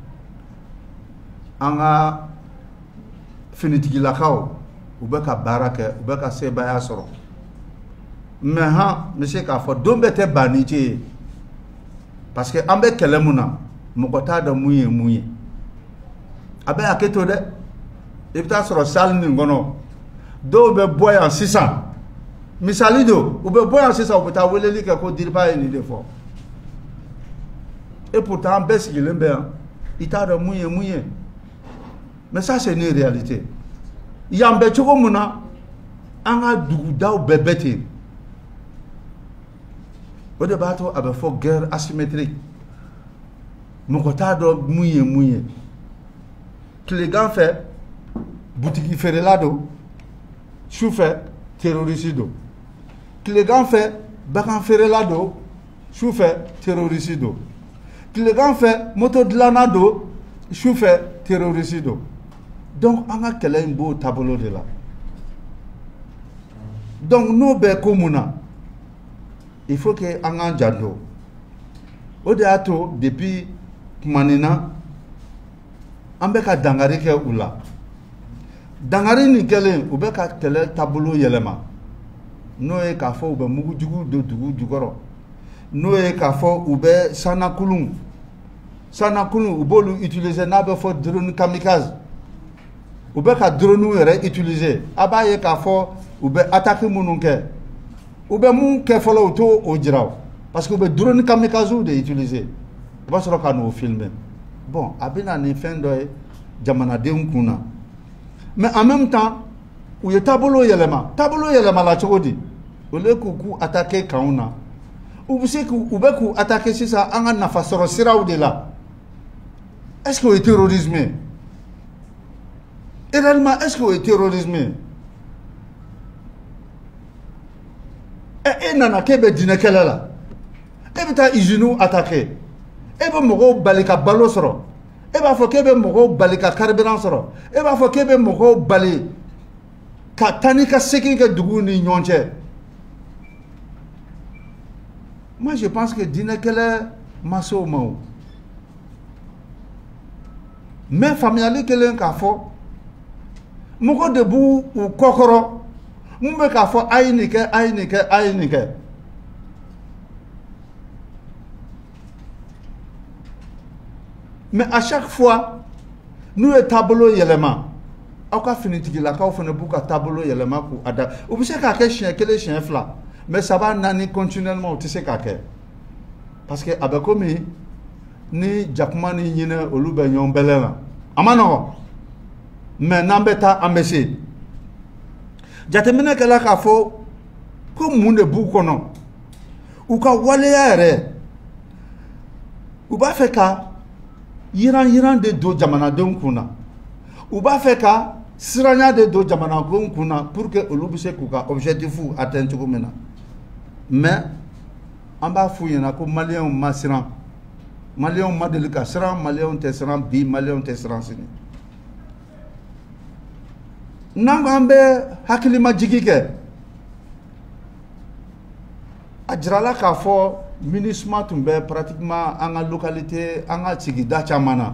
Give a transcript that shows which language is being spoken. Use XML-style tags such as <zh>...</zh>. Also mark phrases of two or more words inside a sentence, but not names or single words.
<bm>an ka finitigilakaw u bɛ ka baara kɛ u bɛ ka sebaaya sɔrɔ mais n bɛ se k'a fɔ don bɛɛ tɛ ban ni ce ye</bm> <fr>parce que</fr> <bm>an bɛ kɛlɛ mun na mɔgɔ t'a dɔn mun ye mun ye a bɛ hakɛ to dɛ i bɛ taa sɔrɔ salle nin kɔnɔ dɔw bɛ bɔ yan sisan misali don u bɛ bɔ yan sisan u bɛ taa weleli kɛ ko diriba ye nin de fɔ</bm> <fr>et pourtant</fr> <bm>an bɛɛ sigilen bɛ yan i t'a dɔn mun ye mun ye</bm> <fr>mais ça c'est une réalité</fr> <bm>yan bɛ cogo mun na an ka dugudaw bɛɛ bɛ ten o de b'a to a bɛ fɔ</bm> <fr>guerre asymétrique</fr> <bm>mɔgɔ t'a dɔn mun ye mun ye tilegan fɛ butigi feerela don su fɛ terroriste don tilegan fɛ bagan feerela don su fɛ terroriste don tilegan fɛ moto dilanna don su fɛ terroriste don Donc an ka kɛlɛ in b'o taabolo de la. Donc n'o bɛ ko mun na,</bm> <fr>il faut que</fr> <bm>an k'an janto. O de y'a to depuis kuma nin na an bɛ ka dangari kɛ u la. Dangari nin kɛlen u bɛ ka kɛlɛ taabolo yɛlɛma. N'o ye k'a fɔ u bɛ mugujugu don dugu jukɔrɔ, n'o ye k'a fɔ u bɛ sanakulun u b'olu utiliser n'a bɛ fɔ</bm> <fr>drone kamikaze,</fr> <bm>u bɛ ka drone yɛrɛ utiliser. A b'a ye k'a fɔ u bɛ attaque minnu kɛ, u bɛ mun kɛ fɔlɔ u t'o jira o,</bm> <fr>parce que</fr> <bm>u bɛ</bm> <fr>drone kamikaze</fr> <bm>de utiliser. U b'a sɔrɔ ka n'o filmer. Bon, a bɛ na ni fɛn dɔ ye jamanadenw kun na,</bm> <fr>mais en même temps</fr> <bm>u ye taabolo yɛlɛma. Taabolo yɛlɛma la cogo di?</bm> <fr>Au lieu</fr> <bm>k'u attaquer kanw na, u bɛ k'u attaquer sisan an ka nafasɔrɔ siraw de la.</bm> <fr>Est-ce que</fr> <bm>o ye terrorisme ye?</bm> <fr>Et réellement, est-ce que</fr> <bm>o ye terrorisme ye? E nana k'e bɛ diinɛ kɛlɛ la, e bɛ taa usine attaquer, e bɛ mɔgɔw bali ka balo sɔrɔ, e b'a fɔ k'e bɛ mɔgɔw bali ka carburant sɔrɔ, e b'a fɔ k'e bɛ mɔgɔw bali ka taa ni ka segin kɛ duguw ni ɲɔgɔn cɛ.</bm> <fr>Moi je pense que</fr> <bm>diinɛ kɛlɛ ma se o ma o. Mais faamuyali kɛlen k'a fɔ mɔgɔ de b'u kɔkɔrɔ mun bɛ k'a fɔ a ye nin kɛ, a ye nin kɛ, a ye nin kɛ.</bm> <fr>Mais à chaque fois</fr> <bm>n'u ye taabolo yɛlɛma, aw ka finitigilakaw fana b'u ka taabolo yɛlɛma k'u ada. U bɛ se k'a kɛ siɲɛ kelen siɲɛ fila, mais saba naani continuellement u tɛ se k'a kɛ.</bm> <fr>Parce que</fr> <bm>a bɛ komi ni jakuma ni ɲinɛ olu bɛ ɲɔgɔn bɛlɛ la. A ma nɔgɔn. Mais n'an bɛ taa an bɛ se. Jateminɛ kɛla k'a fɔ ko mun de b'u kɔnɔ. U ka waleya yɛrɛ, u b'a fɛ ka yiran de don jamanadenw kun na. U b'a fɛ ka siranya de don jamanadenw kun na</bm> <fr>pour que</fr> <bm>olu bɛ se k'u ka</bm> <fr>objectifs atteindre</fr> <bm>cogo min na. Mais an b'a f'u ɲɛna ko maliyɛnw ma siran. Maliyɛnw ma deli ka siran, maliyɛnw tɛ siran bi, maliyɛnw tɛ siran sini. N'an k'an bɛ hakilimajigi kɛ, a jirala k'a fɔ MINUSMA tun bɛ pratiquement an ka localité, an ka sigida caman na.</bm>